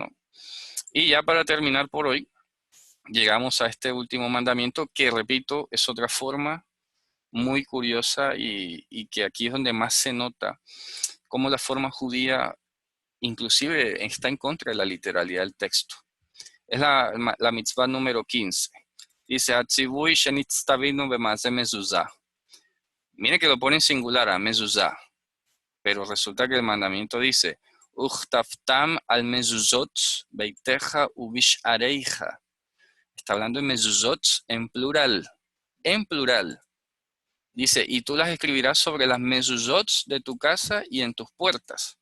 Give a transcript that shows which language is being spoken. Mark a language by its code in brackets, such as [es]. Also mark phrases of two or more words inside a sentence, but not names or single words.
[es] Y ya para terminar por hoy, llegamos a este último mandamiento que, repito, es otra forma muy curiosa y que aquí es donde más se nota cómo la forma judía inclusive está en contra de la literalidad del texto. Es la mitzvah número 15. Dice, [he] הציווי שנצטווינו במעשה מזוזה. [es] Mire que lo pone en singular a mezuzah, pero resulta que el mandamiento dice, [he] וכתבתם על מזוזות ביתך ובשעריך. [es] Está hablando de mezuzot en plural. En plural. Dice, y tú las escribirás sobre las mezuzot de tu casa y en tus puertas.